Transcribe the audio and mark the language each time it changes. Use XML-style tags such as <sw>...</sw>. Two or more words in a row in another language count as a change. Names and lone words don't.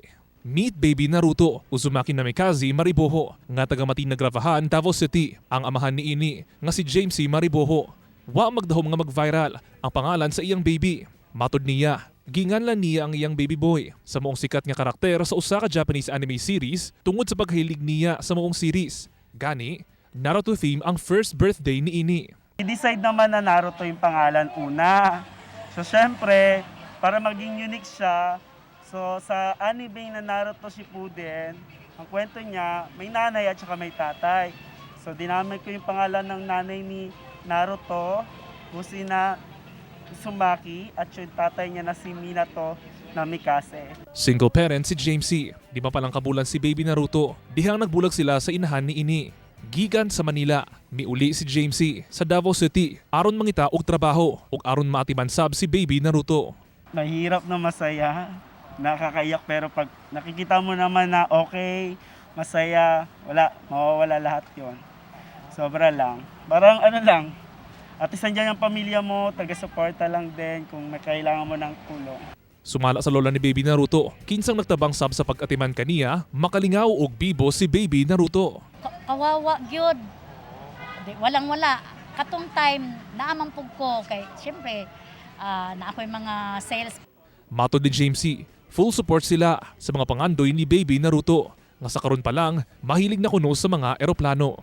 <en>Meet Baby Naruto,</en> <ceb>Uzumaki Namikaze Mariboho, nga taga-Mati Nagravahan, Davao City, ang amahan ni ini nga si James C. Mariboho. Wa magdahom nga mag-viral ang pangalan sa iyang baby. Matud niya, ginganlan niya ang iyang baby boy sa moong sikat nga karakter sa usa ka</ceb> <en>Japanese anime series</en> <ceb>tungod sa paghilig niya sa moong series. Gani, Naruto theme ang</ceb> <en>first birthday</en> <ceb>ni ini.</ceb> <tl>I-decide naman na Naruto yung pangalan una. So syempre, para maging unique siya, so sa anime na Naruto Shippuden, ang kwento niya, may nanay at saka may tatay. So dinamay ko yung pangalan ng nanay ni Naruto, Kusina Uzumaki, at yung tatay niya na si Minato Namikaze.</tl> <en>Single parent</en> <ceb>si James C. Di pa palang kabulan si Baby Naruto. Dihang nagbulag sila sa inahan ni ini. Gikan sa Manila, miuli si James C. sa Davao City aron mangita og trabaho ug aron maatimansab si Baby Naruto.</ceb> <tl>Mahirap na masaya, nakakaiyak, pero pag nakikita mo naman na okay, masaya, mawawala lahat yon. Sobra lang. Parang ano lang, at nandiyan ang pamilya mo, taga-suporta lang din kung may kailangan mo ng tulong.</tl> <ceb>Sumala sa lola ni Baby Naruto, kinsang nagtabang sab sa pag-atiman kaniya, makalingaw og bibo si Baby Naruto.</ceb> <tl>Kawawa gyud. Walang wala.</tl> <ceb>Katong time naamang pug ko kay syempre na ako yung mga sales. Matod ni James C.,</ceb> <en>full support</en> <ceb>sila sa mga pangandoy ni Baby Naruto nga sa karon pa lang mahilig na kuno sa mga eroplano.</ceb>